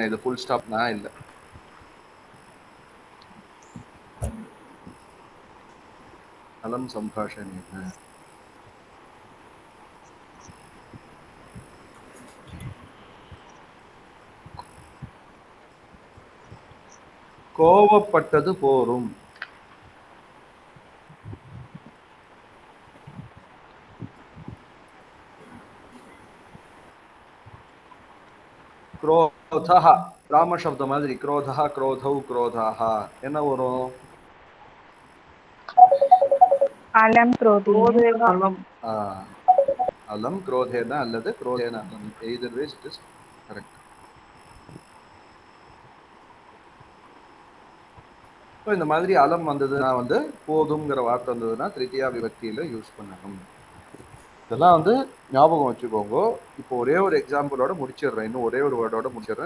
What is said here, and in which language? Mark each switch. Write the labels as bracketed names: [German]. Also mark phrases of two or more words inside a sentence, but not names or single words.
[Tamil] இது ஃபுல் ஸ்டாப் நான் இல்லை. [Sanskrit] अलं सम्भाषणेन. [Tamil] கோவப்பட்டது போரும். [Sanskrit] क्रोधः राम शब्द மாதிரி क्रोधः क्रोधौ क्रोधाः [Tamil] என்ன வரும்? [Sanskrit] அலம் क्रोधेन अलम् அலம் क्रोधेन அல்லது क्रोधेन அலம், [English] either way it is correct. [Tamil] ஸோ இந்த மாதிரி அலம் வந்ததுன்னா வந்து போதுங்கிற வார்த்தை வந்ததுன்னா திருத்தியா விபக்தியில யூஸ் பண்ணணும். இதெல்லாம் வந்து ஞாபகம் வச்சுக்கோங்க. இப்போ ஒரே ஒரு எக்ஸாம்பிளோட முடிச்சிடுறேன், இன்னும் ஒரே ஒரு வேர்டோட முடிச்சிடுறேன்.